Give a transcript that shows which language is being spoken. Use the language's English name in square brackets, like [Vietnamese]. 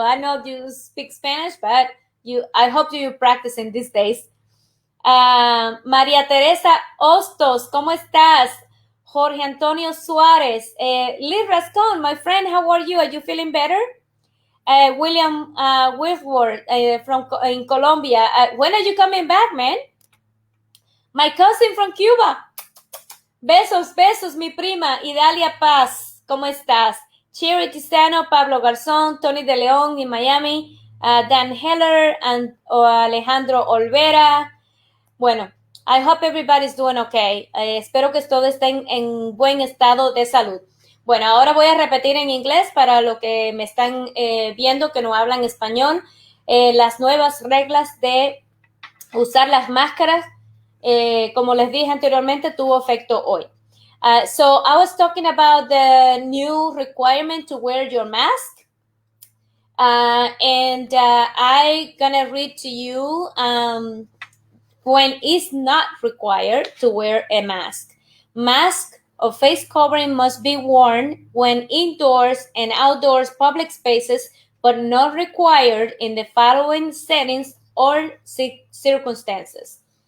[English] I know you speak Spanish, but I hope you're practicing these days. [Spanish] María Teresa Hostos, ¿cómo estás? Jorge Antonio Suárez. [English] Liz Rascon, my friend, how are you? Are you feeling better? William Whitworth in Colombia. When are you coming back, man? My cousin from Cuba. [Spanish] Besos, besos, mi prima. Idalia Paz, ¿cómo estás? Cherry Tizano, Pablo Garzón, Tony de León [English] in Miami, [Spanish] Dan Heller, Alejandro Olvera. [English] Bueno, I hope everybody's doing okay. [Spanish] Espero que todos estén en buen estado de salud. Bueno, ahora voy a repetir en inglés para los que me están viendo que no hablan español, las nuevas reglas de usar las máscaras. Como les dije anteriormente, tuvo efecto hoy. [English] So I was talking about the new requirement to wear your mask. And I'm gonna read to you when it's not required to wear a mask. Mask or face covering must be worn when indoors and outdoors public spaces, but not required in the following settings or circumstances.